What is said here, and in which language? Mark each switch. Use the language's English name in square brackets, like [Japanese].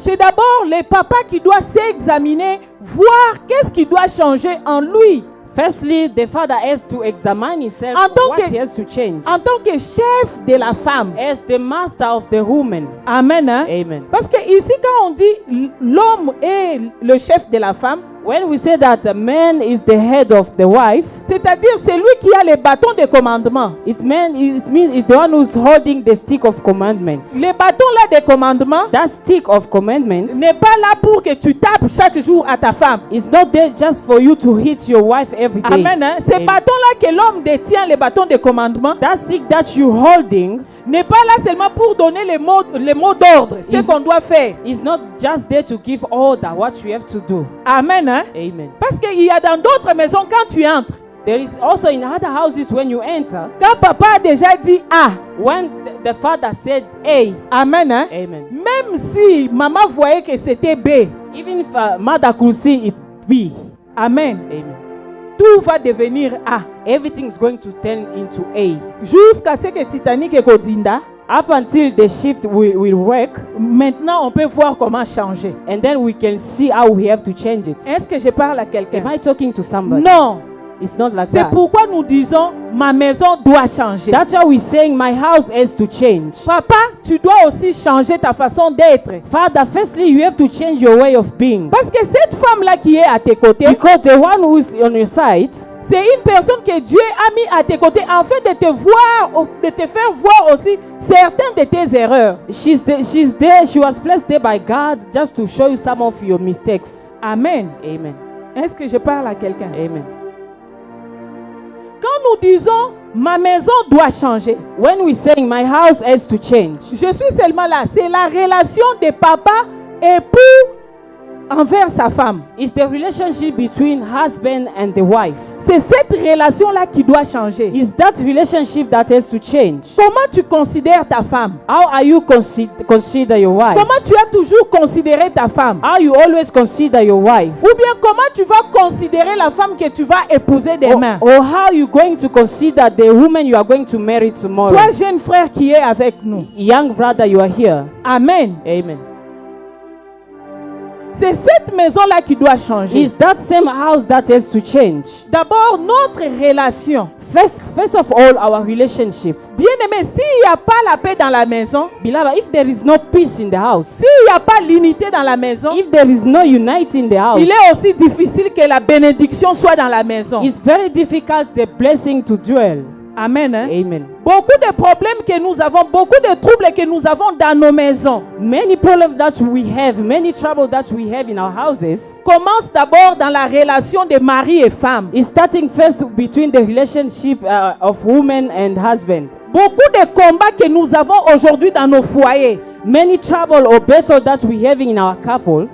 [French] c'est d'abord le papa qui doit s'examiner, voir qu'est-ce qui doit changer en lui. [English] firstly, the father has to examine himself [French] En tant [English] what [French] que- [English] he has to change. [French] En tant que chef de la femme. [English] As the master of the woman. [French] Amen. Hein? [English] Amen. [French] Parce que ici, quand on dit l'homme est le chef de la femme, [English] When we say that a man is the head of the wife, [French] c'est-à-dire c'est lui qui a les bâtons de commandement. [English] it means the one who's holding the stick of commandments. [French] Les bâtons là de commandement [English] That stick of commandments [French] n'est pas là pour que tu tapes chaque jour à ta femme. [English] is not there just for you to hit your wife every day. [French] Amen. Hein? Ces [English] Amen. [French] bâtons là que l'homme détient, les bâtons de commandement, [English] That stick that you holding [French] n'est pas là seulement pour donner les mots d'ordre, ce qu'on doit faire. [English] is not just there to give order what you have to do. [French] Amen. Hein? [English] Amen. [French] Parce qu'il y a dans d'autres maisons, quand tu entres, [English] There is also in other houses when you enter, [French] quand papa a déjà dit ah, [English] when the father said A, [French] amen. Hein? [English] amen. [French] Même si maman voyait que c'était B, [English] Even if mother could see it B, [French] amen. [English] amen. [French] Tout va devenir A. [English] Everything's going to turn into A. [French] Jusqu'à ce que Titanic et Godinda, [English] Up until the shift will work, [French] maintenant on peut voir comment changer. [English] and then we can see how we have to change it. [French] Est-ce que je parle à quelqu'un? [English] Am I talking to somebody? [French] Non. [English] It's not like [French] C'est [English] that. [French] pourquoi nous disons ma maison doit changer. [English] That's why we're saying my house has to change. [French] Papa, tu dois aussi changer ta façon d'être. [English] Father, firstly, you have to change your way of being. [French] Parce que cette femme-là qui est à tes côtés, [English] Because the one who is on your side, [French] c'est une personne que Dieu a mis à tes côtés afin de te voir, de te faire voir aussi certaines de tes erreurs. [English] she's there, she was placed there by God just to show you some of your mistakes. [French] Amen. [English] Amen. [French] Est-ce que je parle à quelqu'un? [English] Amen. [French] Quand nous disons ma maison doit changer, [English] When we're saying my house has to change, [French] je suis seulement là. C'est la relation de papa époux envers sa femme. [English] it's the relationship between husband and the wife. [French] C'est cette relation-là qui doit changer. [English] It's that relationship that has to change. [French] Comment tu considères ta femme? [English] How are you consider your wife? [French] Comment tu as toujours considéré ta femme? [English] How you always consider your wife? [French] Ou bien comment tu vas considérer la femme que tu vas épouser demain? [English] Or how you going to consider the woman you are going to marry tomorrow? [French] Toi, jeune frère qui est avec nous. [English] Young brother, you are here. [French] Amen. [English] Amen. [French] C'est cette maison-là qui doit changer. [English] It's that same house that has to change. [French] D'abord, notre relation. [English] First of all, our relationship. [French] Bien-aimé, s'il n'y a pas la paix dans la maison, [English] Beloved, if there is no peace in the house, [French] s'il n'y a pas l'unité dans la maison, [English] if there is no unity in the house, [French] il est aussi difficile que la bénédiction soit dans la maison. [English] it's very difficult the blessing to dwell. [French] Amen. Hein? [English] Amen. [French] Beaucoup de problèmes que nous avons, beaucoup de troubles que nous avons dans nos maisons [English] Many problems that we have, many trouble that we have in our houses, [French] commencent d'abord dans la relation de mari et femme. [English] is starting first between the relationship of woman and husband. [French] Beaucoup de combats que nous avons aujourd'hui dans nos foyers. [English] Many trouble or battle that we have in our couple,